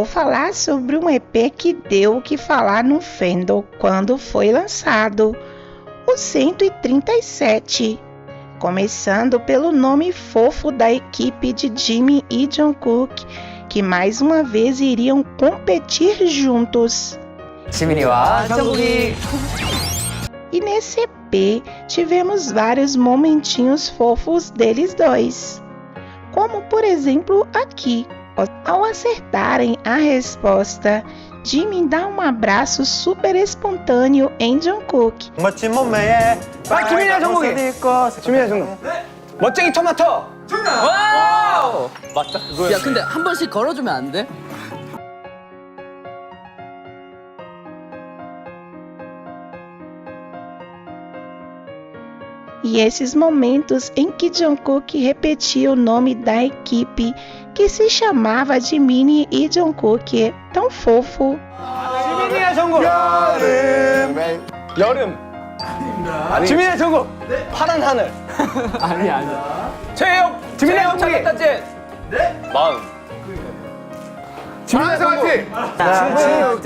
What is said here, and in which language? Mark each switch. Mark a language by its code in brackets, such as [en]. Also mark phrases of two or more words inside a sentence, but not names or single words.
[pt] falar sobre um EP que deu o que falar no fandom quando foi lançado, o 137. Começando pelo nome fofo da equipe de Jimin e Jungkook, que mais uma vez iriam competir juntos. [ko] 지민이와 정국이. [pt] E nesse EP tivemos vários momentinhos fofos deles dois. Como por exemplo aqui, ao acertarem a resposta, Jimin dá um abraço super espontâneo em Jungkook. [ko] 멋진 몸매에 지민이야 정국이. 지민이야 정국. 멋쟁이 토마토. 와우! 맞다, 그거야. 야, 근데 한 번씩 걸어주면 안 돼? [pt] E esses momentos em que Jungkook repetia o nome da equipe que se chamava de Mini e Jungkook, tão fofo. [ko] 지민이야 정국. 여름. 지민이야 정국. 파란 하늘. 아니. 최혁. 지민이야 정국이. 마음. 지민이야 정국.